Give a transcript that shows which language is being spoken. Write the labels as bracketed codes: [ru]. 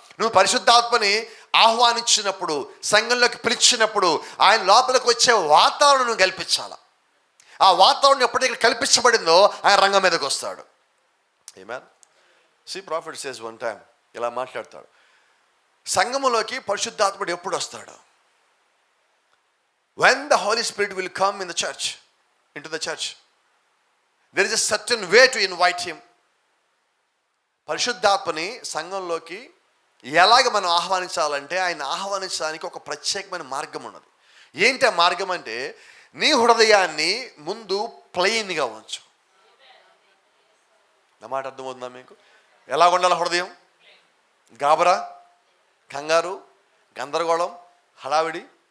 [te] నువ్వు పరిశుద్ధాత్మని ఆహ్వానించినప్పుడు, సంఘంలోకి పిలిచినప్పుడు ఆయన లోపలికి వచ్చే వాతావరణం కల్పించాల. ఆ వాతావరణం ఎప్పటికీ కల్పించబడిందో ఆయన రంగం మీదకి వస్తాడు. ఆమేన్. [en] see prophet says one time [te] ఇలా మాట్లాడతాడు, సంఘములోకి పరిశుద్ధాత్ముడు ఎప్పుడు వస్తాడు? [en] When the Holy Spirit will come in the church, into the church, there is a certain way to invite him. [te] పరిశుద్ధాత్మని సంఘంలోకి ఎలాగ మనం ఆహ్వానించాలంటే ఆయన ఆహ్వానించడానికి ఒక ప్రత్యేకమైన మార్గం ఉన్నది. ఏంటి ఆ మార్గం అంటే నీ హృదయాన్ని ముందు ప్లెయిన్గా ఉంచు. నా మాట అర్థమవుతుందా మీకు? ఎలా ఉండాలి హృదయం? గాబరా, కంగారు, గందరగోళం, హడావిడి.